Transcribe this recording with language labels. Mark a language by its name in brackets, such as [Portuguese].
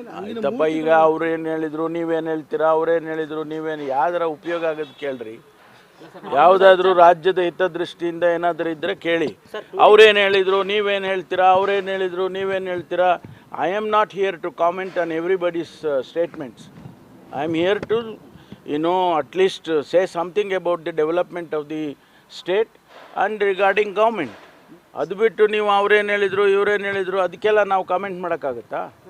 [Kannada] ಆಯ್ತಪ್ಪ, ಈಗ ಅವ್ರೇನು ಹೇಳಿದ್ರು ನೀವೇನು ಹೇಳ್ತೀರಾ, ಅವ್ರೇನು ಹೇಳಿದ್ರು ನೀವೇನು, ಯಾವ್ದಾರ ಉಪಯೋಗ ಆಗೋದು ಕೇಳ್ರಿ. ಯಾವುದಾದ್ರೂ ರಾಜ್ಯದ ಹಿತದೃಷ್ಟಿಯಿಂದ ಏನಾದರೂ ಇದ್ದರೆ ಕೇಳಿ. ಅವ್ರೇನು ಹೇಳಿದ್ರು ನೀವೇನು ಹೇಳ್ತೀರಾ, ಅವ್ರೇನು ಹೇಳಿದ್ರು ನೀವೇನು ಹೇಳ್ತೀರಾ. [English] I am not here to comment on everybody's statements. I am here to at least say something about the development of the state and regarding government. [Kannada] ಅದು ಬಿಟ್ಟು ನೀವು ಅವ್ರೇನು ಹೇಳಿದ್ರು ಇವ್ರೇನು ಹೇಳಿದ್ರು ಅದಕ್ಕೆಲ್ಲ ನಾವು ಕಾಮೆಂಟ್ ಮಾಡೋಕ್ಕಾಗುತ್ತಾ?